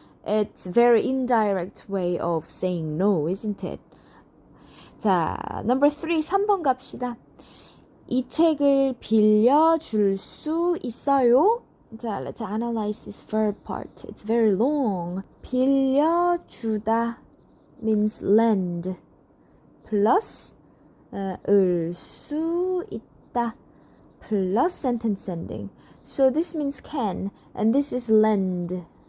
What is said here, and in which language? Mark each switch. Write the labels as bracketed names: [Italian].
[English] It's very indirect way of saying no, isn't it? [Korean] 자, number 3, 3번 갑시다. 이 책을 빌려줄 수 있어요? [English] 자, let's analyze this verb part. It's very long. 빌려주다 means lend. plus 을 수 있다 plus sentence ending. So this means can, and this is lend.